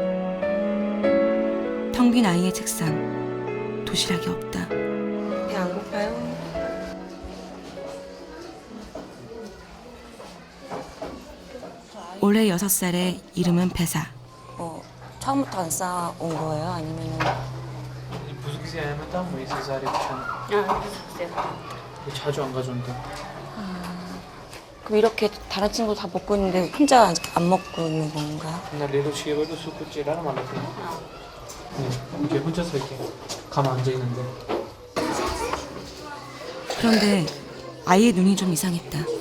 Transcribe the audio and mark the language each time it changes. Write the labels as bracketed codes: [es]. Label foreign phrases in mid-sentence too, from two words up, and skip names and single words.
[ko] 텅 빈 아이의 책상. 도시락이 없다. 배 안 고파요? 올해 6살에 이름은 배사. 처음부터 안 쌓아온 거예요? 아니면 [am] ብዙ ጊዜ አይመጣም ወይስ ዛሬ ብቻ ነው? [ko] 자주 안 가져온다. 그럼 이렇게 다른 친구 다 먹고 있는데 혼자 안 먹고 있는 건가? 맨날 레도 시에버도 수쿠찌라는 말로 해. 이렇게 혼자서 이렇게 가만 앉아 있는데. 그런데 아이의 눈이 좀 이상했다.